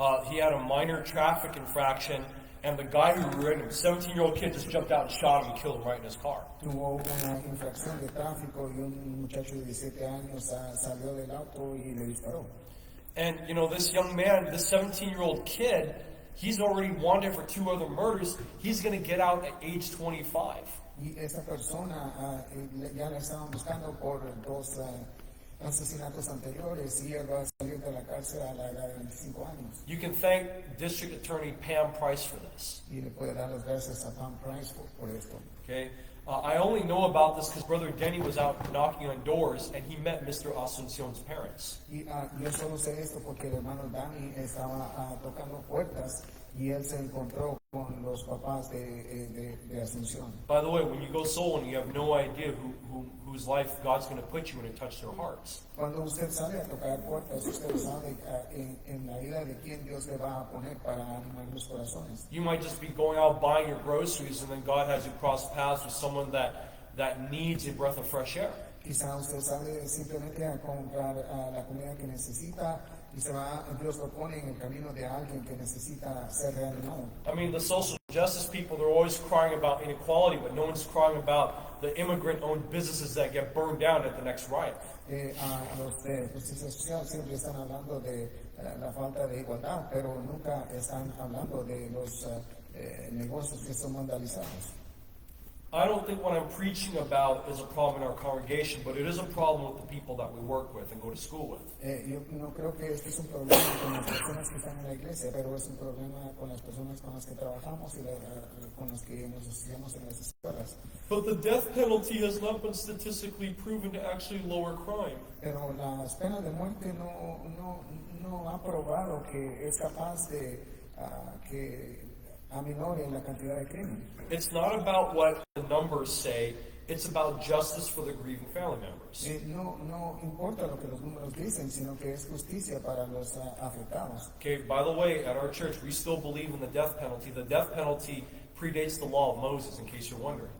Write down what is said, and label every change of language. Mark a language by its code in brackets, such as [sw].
[en] He had a minor traffic infraction, and the guy who ran him, 17-year-old kid, just jumped out and shot him and killed him right in his car. [es] Tuvo una infracción de tráfico y un muchacho de 17 años salió del auto y le disparó. [en] And, you know, this young man, this 17-year-old kid, he's already wanted for 2 other murders. He's going to get out at age 25. [es] Y esta persona ya la estaban buscando por 2 asesinatos anteriores y él va a salir de la cárcel a la edad de 25 años. [en] You can thank District Attorney Pam Price for this. [es] Y le puede dar las gracias a Pam Price por esto. [en] Okay? I only know about this because Brother Denny was out knocking on doors and he met Mr. Asuncion's parents. [es] Y yo solo sé esto porque el hermano Danny estaba tocando puertas y él se encontró con los papás de Asunción. [en] By the way, when you go soul winning, you have no idea whose life God's going to put you in and touch their hearts. [es] Cuando usted sale a tocar puertas, usted sabe en la vida de quién Dios le va a poner para animar los corazones. [en] You might just be going out buying your groceries and then God has you cross paths with someone that needs a breath of fresh air. [es] Quizá usted sale simplemente a comprar la comida que necesita y Dios lo pone en el camino de alguien que necesita ser reanimado. [en] I mean, the social justice people, they're always crying about inequality, but no one's crying about the immigrant-owned businesses that get burned down at the next riot. [es] Los de justicia social siempre están hablando de la falta de igualdad, pero nunca están hablando de los negocios que son vandalizados. [en] I don't think what I'm preaching about is a problem in our congregation, but it is a problem with the people that we work with and go to school with. [es] Yo no creo que este es un problema con las personas que están en la iglesia, pero es un problema con las personas con las que trabajamos y con las que nos asociamos en las escuelas. [en] But the death penalty has not been statistically proven to actually lower crime. [es] Pero las penas de muerte no ha probado que es capaz de que aminore la cantidad de crimen. [en] It's not about what the numbers say, it's about justice for the grieving family members. [es] No importa lo que los números dicen, sino que es justicia para los afectados. [en] Okay, by the way, at our church, we still believe in the death penalty. The death penalty predates the law of Moses, in case you're wondering.